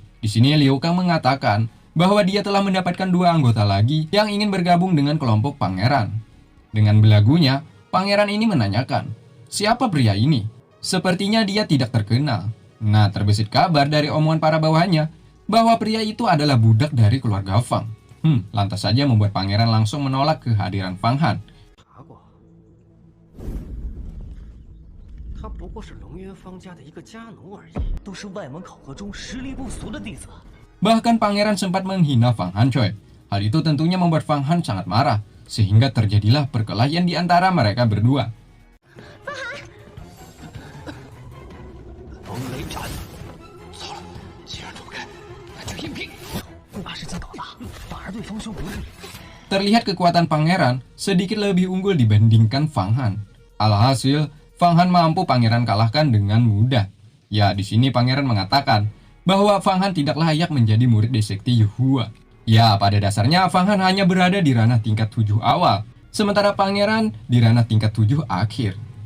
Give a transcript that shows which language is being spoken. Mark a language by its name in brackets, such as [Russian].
[Indonesian] Di sini Liu Kang mengatakan bahwa dia telah mendapatkan 2 anggota lagi yang ingin bergabung dengan kelompok pangeran. Dengan belagunya, pangeran ini menanyakan, siapa pria ini? Sepertinya dia tidak terkenal. Nah, terbesit kabar dari omongan para bawahannya bahwa pria itu adalah budak dari keluarga Fang. Lantas saja membuat pangeran langsung menolak kehadiran Fang Han. [Chinese] 查过，他不过是龙渊方家的一个家奴而已，都是外门考核中实力不俗的弟子。 [Indonesian] Bahkan pangeran sempat menghina Fang Han, coy. Hal itu tentunya membuat Fang Han sangat marah, sehingga terjadilah perkelahian di antara mereka berdua. [Chinese] 风雷斩，糟了，既然躲不开，那就硬拼。不把事情搞大，反而对方兄不利。 [Indonesian] Terlihat kekuatan pangeran sedikit lebih unggul dibandingkan Fang Han. Alhasil, Fang Han mampu pangeran kalahkan dengan mudah. Ya, di sini pangeran mengatakan bahwa Fang Han tidak layak menjadi murid di sekte Yuhua. Ya, pada dasarnya Fang Han hanya berada di ranah tingkat 7 awal, sementara pangeran di ranah tingkat 7 akhir.